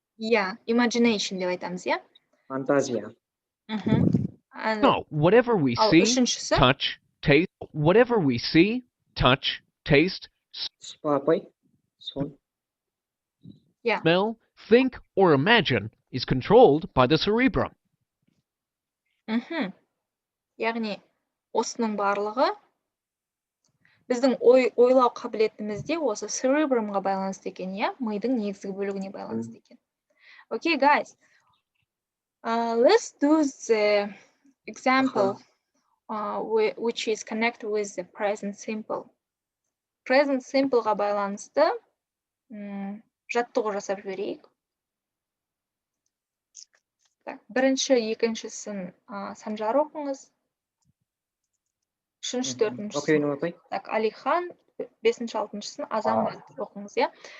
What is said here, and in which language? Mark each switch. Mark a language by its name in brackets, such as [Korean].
[Kazakh] Иә, imagination деп айтамыз, иә? Фантазия. [English] No, whatever we see, touch, taste, whatever we see, touch, taste, smell, think, or imagine is controlled by the cerebrum. [Kazakh] Яғни, осының барлығы біздің ойлау қабілетімізде осы cerebrumға байланысты екен, иә? Мидың негізгі бөлігіне байланысты екен. [English] Okay, guys. Let's do the example which is connected with the present simple. [Kazakh] Present simpleға байланысты жаттығу жасап жіберейік. Бірінші, екіншісін Санжар оқыңыз. Үшінші, төртіншісін Алихан, бесінші, алтыншысын Азамат оқыңыз, иә?